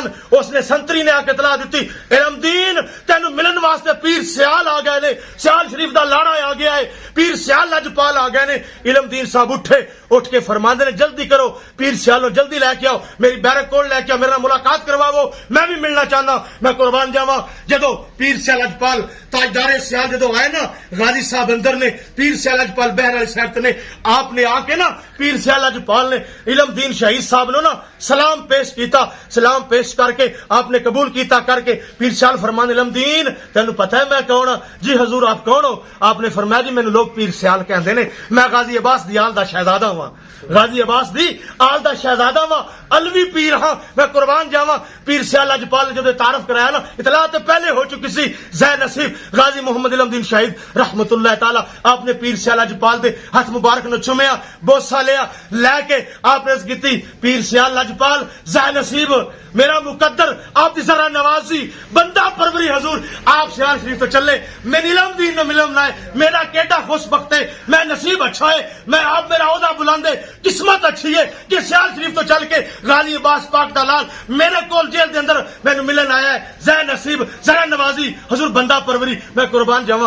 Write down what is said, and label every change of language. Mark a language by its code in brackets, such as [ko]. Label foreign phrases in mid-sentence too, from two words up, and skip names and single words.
[pa] اس نے سنتری نے آ کے اطلاع دیتی علم دین تینوں ملن واسطے پیر سیال آ گئے نے, سیال شریف دا لاڑا آ گیا ہے, پیر سیال لجپال آ گئے نے. علم دین صاحب اٹھے, اٹھ کے فرماندے نے جلدی کرو پیر سیال نو جلدی لے کے آؤ, میری بیرک کوٹ لے کے آؤ, میرے نال ملاقات کرواؤ, میں بھی ملنا چاہنا. میں قربان جاواں جدو پیر سیال لجپال تاجدار سیال جدو آئے نا غازی صاحب اندر نے پیر سیال لجپال بہر والی سیرت نے آپ نے آ کے نا پیر سیال لجپال نے علم دین شہید صاحب نو نا سلام پیش کیتا. سلام پیش کر کے آپ نے قبول کیتا کر کے پیر سیال فرمانے علم دین تینوں پتہ پتا ہے [ur] میں کون ہوں؟ جی حضور آپ کون ہو؟ [pa] آپ نے فرمایا جی مینوں لوگ پیر سیال کہندے نے، میں غازی عباس دی آل دا شہزادہ ہوں، غازی عباس دی آل دا شہزادہ ہوں، الوی پیر ہاں، میں قربان جاواں۔ پیر سیال لجپال نے جدو تعارف کرایا نا، اطلاع تو پہلے ہو چکی سی، زہ نصیب غازی محمد علم دین شہید رحمت اللہ تعالی آپ نے پیر سیال لجپال دے ہاتھ مبارک نو چومیا، بوسا لیا، لے کے آپ نے کیتی پیر سیال لجپال زہ نصیب میرا مقدر آپ دی ذرا نوازی بندہ پروری حضور آپ سیال شریف تو چلے، میں علم دین نو ملم نہ میرا کیڈا خوش بخت ہے، میں نصیب اچھا ہے، میں آپ میرا عہدہ بلند ہے، قسمت اچھی ہے کہ سیال شریف تو چل کے غازی عباس پاک دا لال میرے کول جیل دے اندر مینوں ملن آیا ہے، زہ نصیب ذرا نوازی حضور بندہ پروری میں قربان جاواں۔